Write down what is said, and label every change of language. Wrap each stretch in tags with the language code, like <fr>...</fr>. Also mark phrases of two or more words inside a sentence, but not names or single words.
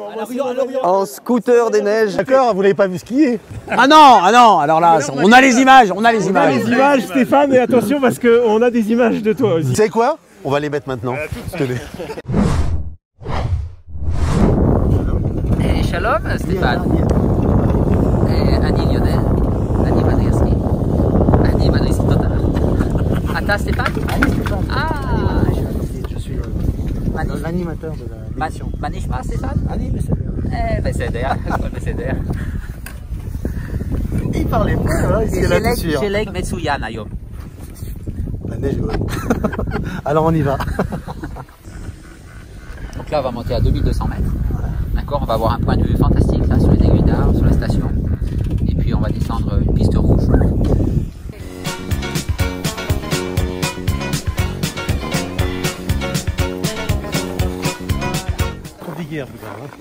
<fr>En scooter des neiges. D'accord, vous l'avez pas vu skier? Ah non, alors là, on a les images, On a les images, Stéphane, et attention parce qu'on a des images de toi aussi. Tu sais quoi? On va les mettre maintenant. Shalom, Stéphane.</fr> <he>אני יודע, אני בניאסקי. אני בניאסקי total. אתה סטפן? אני סטפן.</he> <fr>Je suis l'animateur de l'émission.</fr> <he>מה נשמע סטפן? אני בסדר. בסדר, הכל בסדר.</he> <fr>Il parlait pas, ici à la Toussuire.</fr> <he>שלג מצוין היום.</he> <fr>La neige est bonne. Alors on y va. Donc là on va monter à 2200 mètres. D'accord, on va avoir un point de vue fantastique là sur les aiguilles d'arbres, sur la station. Et puis on va descendre une piste rouge. Compliqué un peu quand même.</fr>